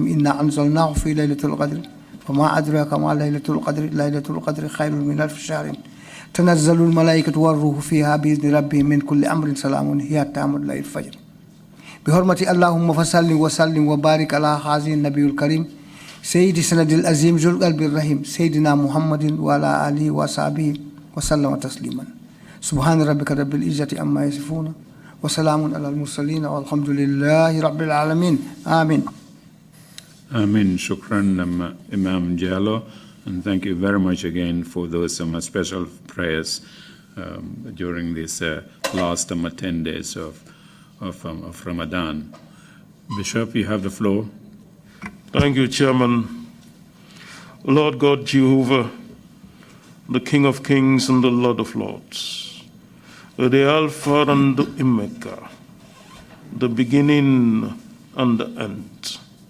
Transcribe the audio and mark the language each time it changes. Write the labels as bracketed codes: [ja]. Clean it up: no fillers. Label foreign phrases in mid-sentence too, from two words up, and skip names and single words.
[ar] إنا أنزلناه في ليلة القدر وما أدراك ما ليلة القدر ليلة القدر خير من 1000 شهر تنزل الملائكة والروح فيها بإذن ربهم من كل أمر سلام هي تام ليل الفجر بحرمة اللهم فصل وسلم وبارك على هذا النبي الكريم سيد سند العظيم ذو القلب الرحيم سيدنا محمد وعلى آله وصحبه وسلم تسليما سبحان ربك رب العزة عما يصفون وسلام على المرسلين والحمد لله رب العالمين آمين. [en] Amen. Shukran, Imam Jallo, and thank you very much again for those special prayers during this last 10 days of Ramadan. Bishop, you have the floor. Thank you, Chairman. Lord God Jehovah, the King of Kings and the Lord of Lords, the Alpha and the Omega, the beginning and the end.